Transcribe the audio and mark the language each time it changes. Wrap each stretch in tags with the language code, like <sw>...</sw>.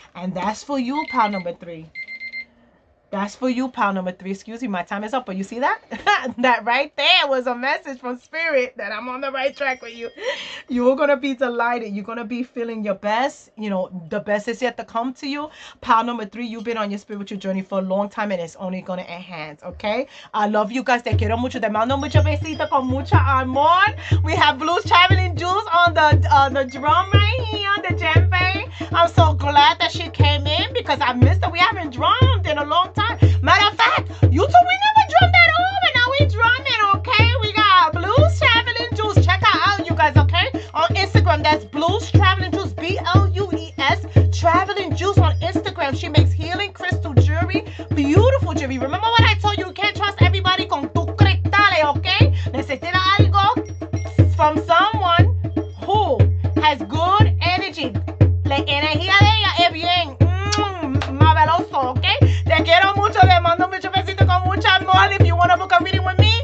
<en>And that's for you, pile number 3. That's for you, pile number 3. Excuse me, my time is up. But you see that? That right there was a message from Spirit that I'm on the right track with you. You're going to be delighted. You're going to be feeling your best. You know, the best is yet to come to you. Pile number 3, you've been on your spiritual journey for a long time, and it's only going to enhance, okay? I love you guys.</en> <es>Te quiero mucho. Te mando mucho besito con mucha amor.</es> <en>We have Blues Traveling Jules on the drum right here, the djembe. I'm so glad that she came in because I missed her. We haven't drummed in a long time. Matter of fact, you two, we never drummed at all, but now we drumming, okay? We got Blues Traveling Jules. Check her out, you guys, okay? On Instagram, that's Blues Traveling Jules, BLUES Traveling Jules on Instagram. She makes healing crystal jewelry, beautiful jewelry. Remember what I told you? You can't trust everybody</en> <es>con tu cristales,</es> <en>okay?</en> <es>Necesita algo</es> <en>from someone who has good energy.</en> <es>La energía de ella es bien maravilloso, okay? Te quiero mucho, le mando mucho besito con mucho amor.</es> <en>If you want to book a meeting with me,</en>